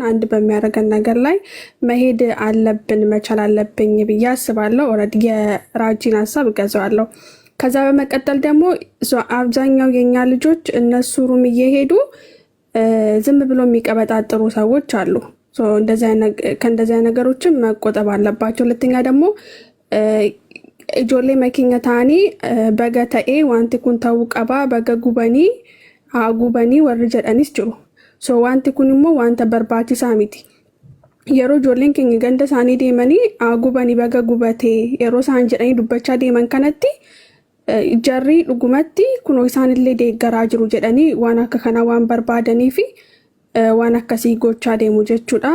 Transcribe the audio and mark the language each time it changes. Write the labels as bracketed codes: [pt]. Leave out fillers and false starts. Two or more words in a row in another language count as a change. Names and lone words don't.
[am] አንድ በሚያደርገን ነገር ላይ መሄድ አለብን መቻል አለብኝ ብዬ አስባለሁ። ኦልሬዲ የራጂን ሀሳብ እገዛዋለሁ። ከዛ በመቀጠል ደግሞ አብዛኛው የኛ ልጆች እነሱ ሩም እየሄዱ ዝም ብሎ የሚቀበጣጥሩ ሰዎች አሉ። ከእንደዚያ ነገሮችም መቆጠብ አለባቸው። ሁለተኛ ደግሞ [om] ijoollee makinya taanii baga ta'ee wanti kun ta'uu qaba baga gubanii warri jedhanis jiru. Wanti kun immoo wanta barbaachisaa miti. Yeroo ijoolleen keenya ganda isaanii deemanii gubanii baga gubatee yeroo isaan jedhanii dubbachaa deeman kanatti jarri dhugumatti kunoo isaanillee deeggaraa jiru jedhanii waan akka kana waan barbaadanii fi waan akkasii gochaa deemu jechuudha.